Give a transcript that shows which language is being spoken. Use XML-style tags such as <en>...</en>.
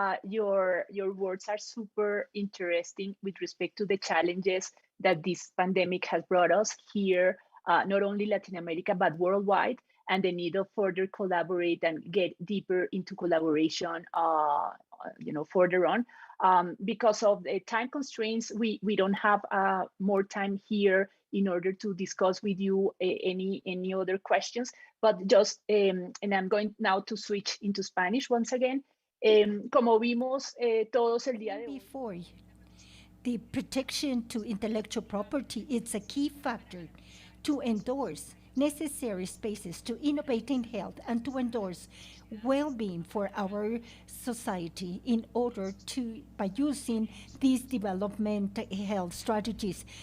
<en>Your words are super interesting with respect to the challenges that this pandemic has brought us here, not only Latin America, but worldwide, and the need of further collaborate and get deeper into collaboration, further on. Because of the time constraints, we don't have more time here in order to discuss with you any other questions, but just, and I'm going now to switch into Spanish once again.</en> <es>Como vimos todos el día de hoy.</es> <en>Before, the protection to intellectual property, it's a key factor to endorse necessary spaces to innovate in health and to endorse well-being for our society in order to, by using these development health strategies.</en>